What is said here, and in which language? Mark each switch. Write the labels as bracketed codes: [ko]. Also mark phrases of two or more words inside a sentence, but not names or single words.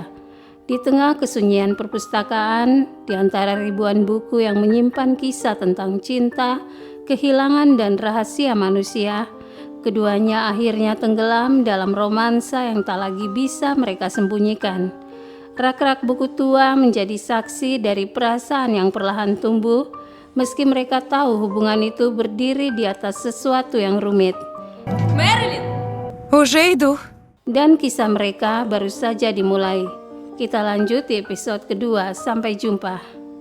[id] Di tengah kesunyian perpustakaan, di antara ribuan buku yang menyimpan kisah tentang cinta, kehilangan dan rahasia manusia, keduanya akhirnya tenggelam dalam romansa yang tak lagi bisa mereka sembunyikan. Rak-rak buku tua menjadi saksi dari perasaan yang perlahan tumbuh, meski mereka tahu hubungan itu berdiri di atas sesuatu yang rumit. [ru] Мэрилин! Уже иду. [id] Dan kisah mereka baru saja dimulai. Kita lanjut di episode kedua. Sampai jumpa.